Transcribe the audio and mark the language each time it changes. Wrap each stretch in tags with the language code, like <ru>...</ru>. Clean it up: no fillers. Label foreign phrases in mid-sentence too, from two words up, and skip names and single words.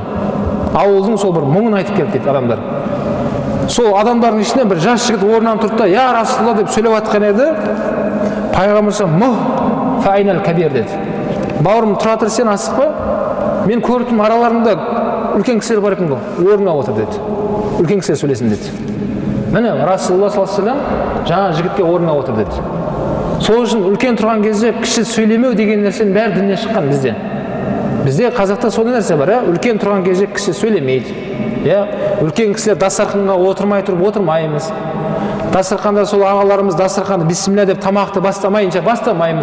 <kk>Ауылдың сол бір мұңын айтып келді дейді адамдар. Сол адамдардың ішінде бір жас жігіт орнынан тұрды да,</kk> <ar>"يا رسول الله"</ar> <kk>деп сөйлеп жатқан еді, пайғамбар</kk> <ar>"مه فإن الكبير"</ar> <kk>деді. "Бауырым, тұра тұр, сен асықпа. Мен көрдім араларында үлкен кісілер бар екен ғой, орнына отыр" деді. "Үлкен кісілер сөйлесін" деді. Міне Расулалла</kk> <ar>صلى الله عليه وسلم</ar> <kk>жаңа жігітке орнына отыр деді. Сол үшін үлкен тұрған кезде кіші сөйлемеу деген нәрсенің бәрі діннен шыққан бізде. Бізде қазақта сондай нәрсе бар, үлкен тұрған кезде кіші сөйлемейді. Үлкен кісілер дастарханға отырмай тұрып отырмаймыз. Дастарханда сол ағаларымыз дастарханды бисмилля деп тамақты бастамайынша бастамаймыз.</kk>